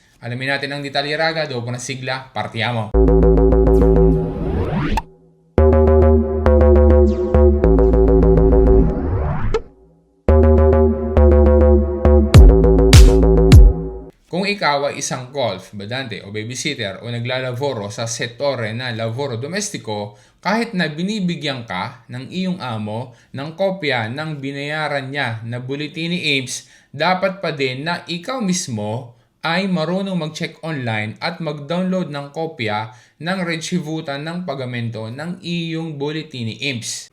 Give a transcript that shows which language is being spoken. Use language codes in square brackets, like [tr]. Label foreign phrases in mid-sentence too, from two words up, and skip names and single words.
[tl] Alamin natin ang detalye Raga, doon po na sigla, partiamo! Kung ikaw ay isang golf, badante o babysitter o naglalavoro sa settore na [it] lavoro domestico, [tl] kahit na binibigyan ka ng iyong amo ng kopya ng binayaran niya na bulletin ni IMS, dapat pa din na ikaw mismo ay marunong mag-check online at mag-download ng kopya ng Ricevuta ng pagamento ng iyong bulletin ni IMS.